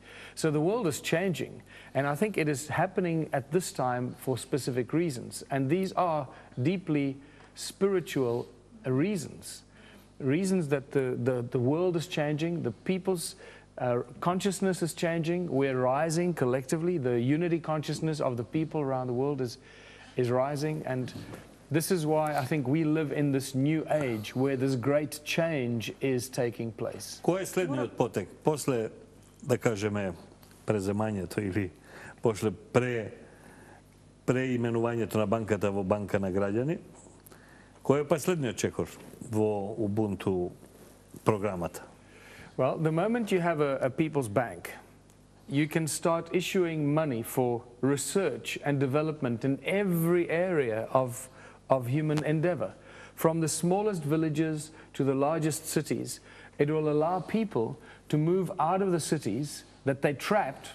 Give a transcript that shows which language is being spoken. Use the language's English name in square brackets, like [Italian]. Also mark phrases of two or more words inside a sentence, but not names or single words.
[English] So the world is changing, and I think it is happening at this time for specific reasons, and these are deeply spiritual reasons that the world is changing, the people's consciousness is changing, we're rising collectively, the unity consciousness of the people around the world is rising, and this is why I think we live in this new age where this great change is taking place. [Macedonian] Кој е следниот потек? После, да кажеме, преземањето или после преименувањето на банката во банка на граѓани, кој е па следниот чекор во Ubuntu програмата? [English] Well, the moment you have a people's bank, you can start issuing money for research and development in every area of human endeavor. From the smallest villages to the largest cities, it will allow people to move out of the cities that they trapped.